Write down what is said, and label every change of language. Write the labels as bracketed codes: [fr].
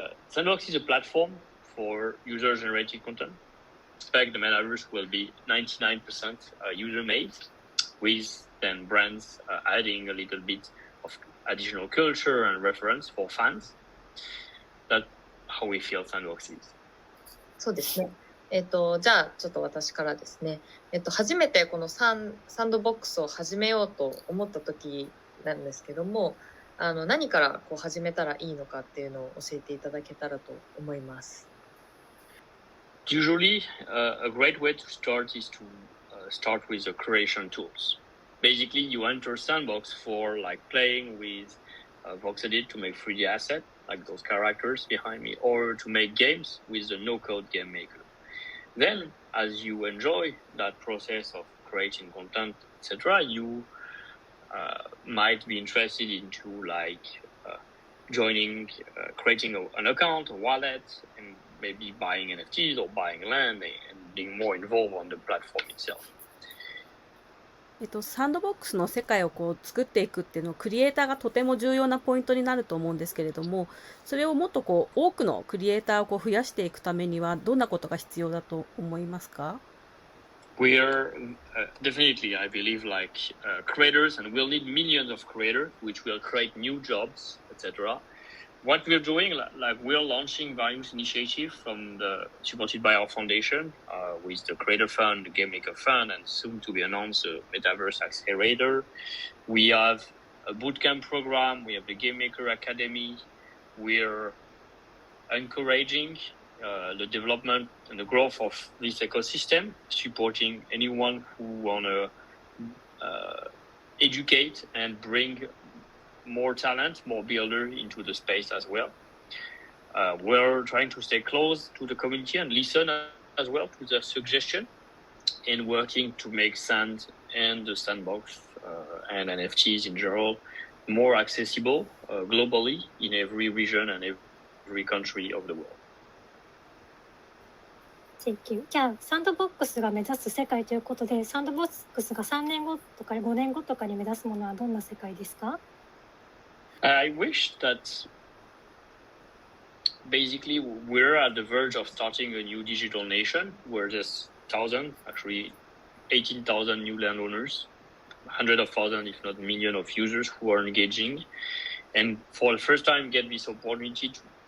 [en] Sandbox is a platform for user-generated content. Expect the metaverse will be 99% user-made, with then brands adding a little bit of additional culture and reference for fans. That's how we feel Sandbox is. [ja] そうですね。じゃあちょっと私からですね。初めてこのサンドボックスを始めようと思った時なんですけども、何からこう始めたらいいのかっていうのを教えていただけたらと思います。 [en] Usually, a great way to start is to start with the creation tools. Basically, you enter Sandbox for like playing with VoxEdit to make 3D assets, like those characters behind me, or to make games with the no-code game maker. Then, as you enjoy that process of creating content, etc., you might be interested into like joining, creating an account, a wallet, and maybe buying NFTs or buying land and being more involved on the platform itself. [ja] サンドボックスの世界をこう作っていくっていうのはクリエイターがとても重要なポイントになると思うんですけれども、それをもっとこう多くのクリエイターをこう増やしていくためにはどんなことが必要だと思いますか？ [en] We are definitely, I believe, like creators, and we'll need millions of creators, which will create new jobs, etc. What we're doing, like we're launching various initiatives supported by our foundation, with the Creator Fund, the Game Maker Fund, and soon to be announced the Metaverse Accelerator. We have a bootcamp program. We have the Game Maker Academy. We're encouraging the development and the growth of this ecosystem, supporting anyone who wanna educate and bring more talent, more builder into the space as well. We're trying to stay close to the community and listen as well to their suggestion, and working to make Sand and the Sandbox and NFTs in general more accessible globally in every region and every country of the world. Thank you. [ja] じゃあサンドボックスが目指す世界ということで、サンドボックスが3年後とか5年後とかに目指すものはどんな世界ですか？ [en] I wish that basically we're at the verge of starting a new digital nation where there's 18,000 new landowners, hundreds of thousands, if not millions of users who are engaging, and for the first time get this opportunity to